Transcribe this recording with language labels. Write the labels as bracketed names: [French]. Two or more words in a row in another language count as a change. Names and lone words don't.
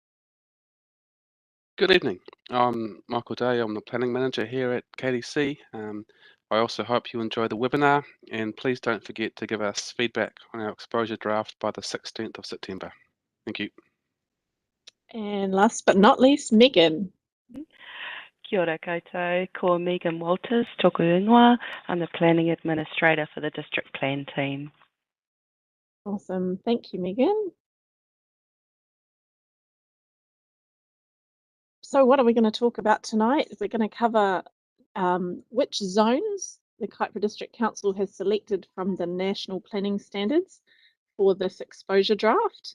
[English] Good evening. I'm Michael Day. I'm the Planning Manager here at KDC. I also hope you enjoy the webinar, and please don't forget to give us feedback on our exposure draft by the 16th of September. Thank you. And last but not least, Megan. [Māori] Kia ora koutou, ko Megan Walters, tōku ingoa. [English] I'm the Planning Administrator for the District Plan team. Awesome. Thank you, Megan. So what are we going to talk about tonight? We're going to cover which zones the Kaipara District Council has selected from the National Planning Standards for this exposure draft.